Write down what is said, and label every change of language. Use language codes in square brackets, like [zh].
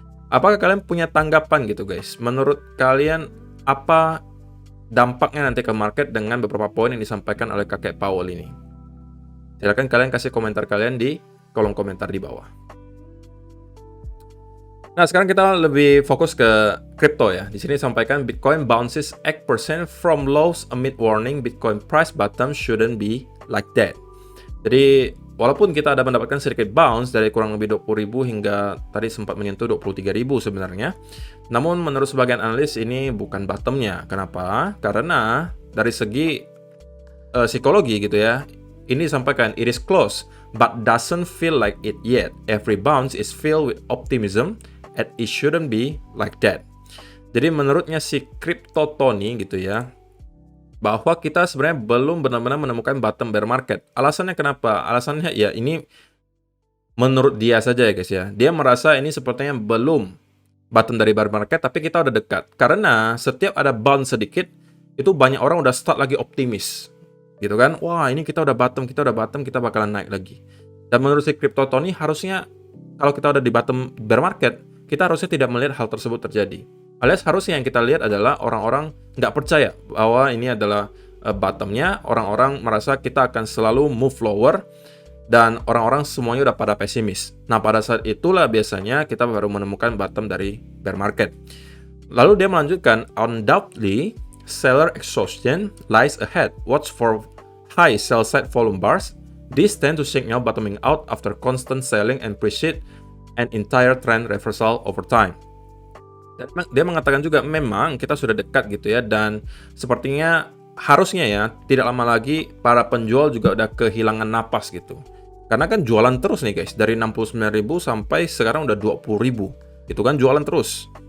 [id] Apakah kalian punya tanggapan gitu guys? Menurut kalian apa dampaknya nanti ke market dengan beberapa poin yang disampaikan oleh kakek Powell ini? Silakan kalian kasih komentar kalian di kolom komentar di bawah. Nah, sekarang kita lebih fokus ke kripto ya. Di sini disampaikan [en] Bitcoin bounces 8% from lows amid warning Bitcoin price bottom shouldn't be like that. [id] Jadi, walaupun kita ada mendapatkan sedikit bounce dari kurang lebih 20.000 hingga tadi sempat menyentuh 23.000 sebenarnya. Namun menurut sebagian analis ini bukan bottomnya. Kenapa? Karena dari segi psikologi gitu ya. Ini disampaikan, [en] it is close, but doesn't feel like it yet. Every bounce is filled with optimism, and it shouldn't be like that. [id] Jadi menurutnya si Crypto Tony gitu ya, bahwa kita sebenarnya belum benar-benar menemukan bottom bear market. Alasannya kenapa? Alasannya ya ini menurut dia saja ya guys ya. Dia merasa ini sepertinya belum bottom dari bear market, tapi kita udah dekat. Karena setiap ada bounce sedikit, itu banyak orang udah start lagi optimis. Gitu kan, wah ini kita udah bottom, kita bakalan naik lagi. Dan menurut si Crypto Tony harusnya kalau kita udah di bottom bear market, kita harusnya tidak melihat hal tersebut terjadi. Alias harusnya yang kita lihat adalah orang-orang nggak percaya bahwa ini adalah bottomnya, orang-orang merasa kita akan selalu move lower, dan orang-orang semuanya udah pada pesimis. Nah pada saat itulah biasanya kita baru menemukan bottom dari bear market. Lalu dia melanjutkan, [en] undoubtedly, seller exhaustion lies ahead. Watch for high sell side volume bars. These tend to signal bottoming out after constant selling and precede an entire trend reversal over time. [id] Dan dia mengatakan juga memang kita sudah dekat gitu ya, dan sepertinya harusnya ya tidak lama lagi para penjual juga udah kehilangan napas gitu. Karena kan jualan terus nih guys, dari 69.000 sampai sekarang udah 20.000. Itu kan jualan terus.